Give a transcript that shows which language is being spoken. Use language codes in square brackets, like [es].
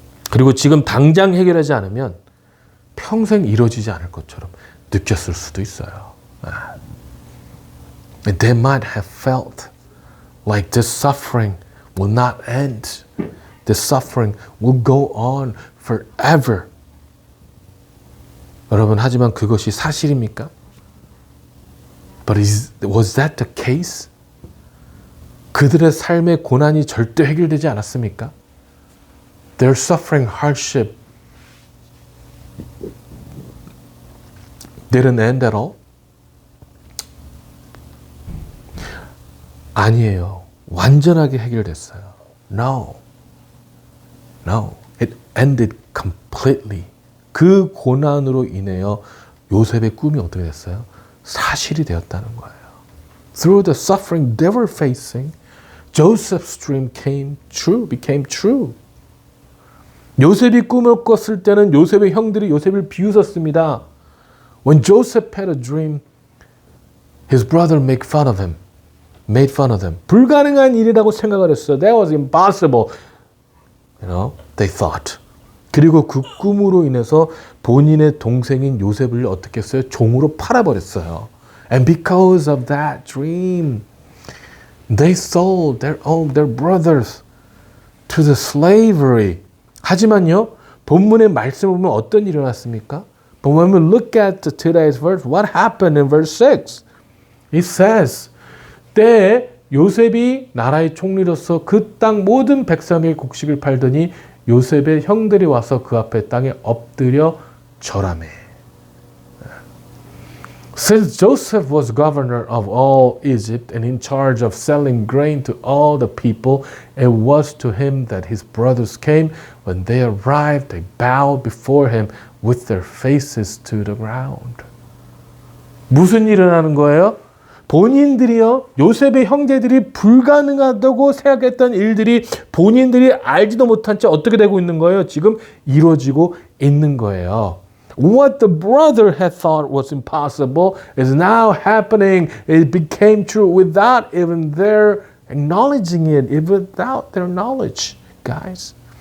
[ko] 그리고 지금 당장 해결하지 않으면 평생 이루어지지 않을 것처럼 느꼈을 수도 있어요. [en] And they might have felt like this suffering will not end. This suffering will go on forever. [ko] 여러분, 하지만 그것이 사실입니까? [en] But was that the case? [ko] 그들의 삶의 고난이 절대 해결되지 않았습니까? [en] Their suffering, hardship didn't end at all? [ko] 아니에요. 완전하게 해결됐어요. [en] No. It ended completely. [ko] 그 고난으로 인하여 요셉의 꿈이 어떻게 됐어요? 사실이 되었다는 거예요. [en] Through the suffering they were facing, Joseph's dream became true. [ko] 요셉이 꿈을 꿨을 때는 요셉의 형들이 요셉을 비웃었습니다. [en] When Joseph had a dream, his brother made fun of him. [ko] 불가능한 일이라고 생각을 했어요. [en] That was impossible. They thought. [ko] 그리고 그 꿈으로 인해서 본인의 동생인 요셉을 어떻게 했어요? 종으로 팔아버렸어요. [en] And because of that dream, they sold their brothers to the slavery. [ko] 하지만요, 본문의 말씀을 보면 어떤 일이 일어났습니까? [en] But when we look at today's verse, what happened in verse 6? It says, [ko] 때에 요셉이 나라의 총리로서 그 땅 모든 백성의 곡식을 팔더니 요셉의 형들이 와서 그 앞에 땅에 엎드려 절하매. [en] Since Joseph was governor of all Egypt and in charge of selling grain to all the people, it was to him that his brothers came. When they arrived, they bowed before him with their faces to the ground. [ko] 무슨 일이 일어나는 거예요? 본인들이요, 요셉의 형제들이 불가능하다고 생각했던 일들이 본인들이 알지도 못한 채 어떻게 되고 있는 거예요? 지금 이루어지고 있는 거예요. [en] What the brother had thought was impossible is now happening. It became true without even their acknowledging it, without their knowledge, guys.